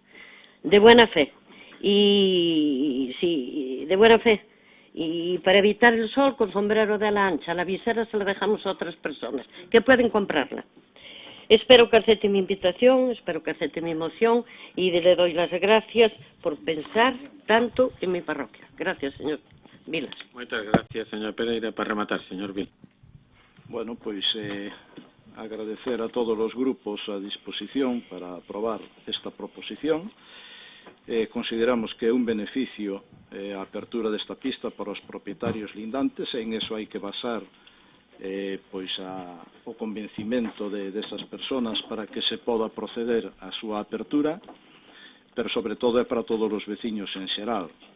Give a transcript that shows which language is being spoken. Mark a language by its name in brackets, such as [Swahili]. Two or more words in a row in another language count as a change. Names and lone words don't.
[Spanish] De buena fe. Y sí, de buena fe. Y para evitar el sol, con sombrero de ala ancha. La visera se la dejamos a otras personas que pueden comprarla. Espero que acepte mi invitación, espero que acepte mi moción y le doy las gracias por pensar tanto en mi parroquia. Gracias, señor Vilas. [Galician] Moitas gracias, señor Pereira. Para rematar, señor Vilas. Bueno, pois agradecer a todos os grupos a disposición para aprobar esta proposición. Consideramos que é un beneficio a apertura desta pista para os propietarios lindantes e en eso hai que basar pois o convencimento desas persoas para que se poda proceder á súa apertura, pero sobre todo é para todos os veciños en xeral.